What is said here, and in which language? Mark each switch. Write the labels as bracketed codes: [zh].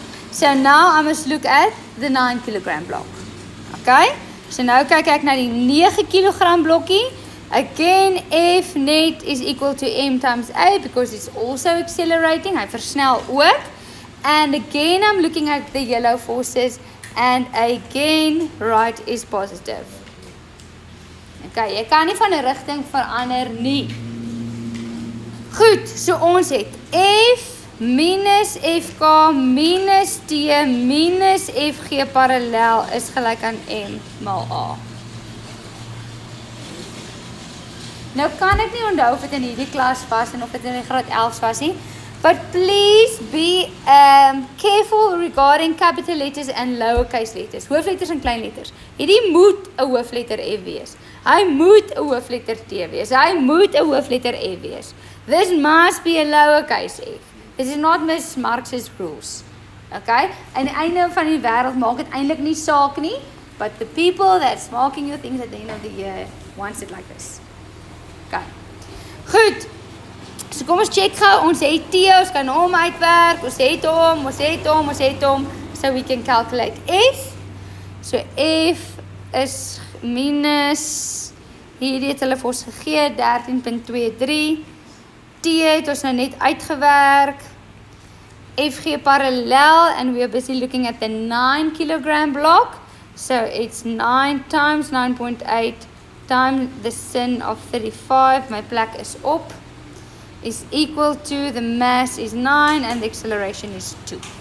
[en] So now I must look at the 9 kilogram block. Okay, [af] so nou kyk ek na die 9 kilogram blokkie. [en] Again, F net is equal to m times a because it's also accelerating. [af] Hy versnel ook. [en] And again, I'm looking at the yellow forces. And again, right is positive. [af] Okay, jy kan nie van 'n rigting verander nie. Goed, so ons het F minus FK minus T minus FG parallel is gelyk aan M mal A. Nou kan ek nie onthou of dit in hierdie klas was en of dit in die graad 11 was nie. [en] But please be careful regarding capital letters and lowercase letters. [af] Hoofletters en kleinletters. Hierdie moet 'n hoofletter F wees. Hy moet 'n hoofletter T wees. Hy moet 'n hoofletter F wees. [en] This must be a lowercase F. This is not Miss Marx's rules. [af] Okay? Aan die einde van die wêreld maak dit eintlik nie saak nie, [en] but the people that's marking your things at the end of the year wants it like this. [af] Okay. Goed. So kom ons check gou. Ons het T, ons kan hom uitwerk. Ons het hom. [en] So we can calculate F. [af] So F is minus hierdie het hulle vir ons gegee 13.23. T het ons nou net uitgewerk. [en] FG parallel and we are busy looking at the 9 kilogram block. So it's 9 times 9.8 times the sin of 35. [af] My plek is op. [en] Is equal to the mass is 9 and the acceleration is 2.